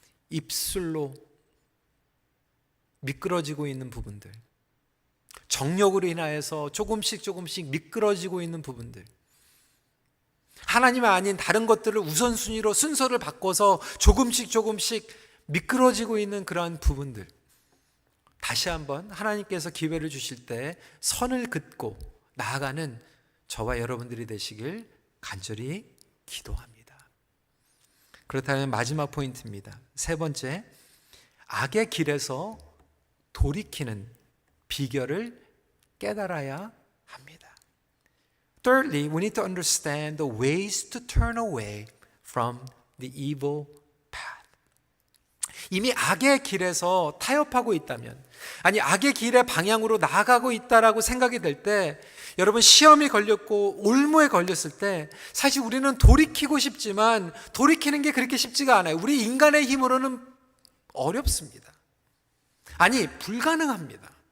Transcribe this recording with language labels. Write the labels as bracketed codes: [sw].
[ko] 입술로 미끄러지고 있는 부분들, 정욕으로 인하여서 조금씩 미끄러지고 있는 부분들, 하나님 아닌 다른 것들을 우선순위로 순서를 바꿔서 조금씩 미끄러지고 있는 그러한 부분들, 다시 한번 하나님께서 기회를 주실 때 선을 긋고 나아가는 저와 여러분들이 되시길 간절히 기도합니다. 그렇다면 마지막 포인트입니다. 세 번째, 악의 길에서 돌이키는 비결을 깨달아야 합니다. [en] Thirdly, we need to understand the ways to turn away from the evil path. [ko] 이미 악의 길에서 타협하고 있다면, 아니 악의 길의 방향으로 나아가고 있다라고 생각이 될 때, 여러분 시험이 걸렸고 올무에 걸렸을 때 사실 우리는 돌이키고 싶지만 돌이키는 게 그렇게 쉽지가 않아요. 우리 인간의 힘으로는 어렵습니다. 아니 불가능합니다.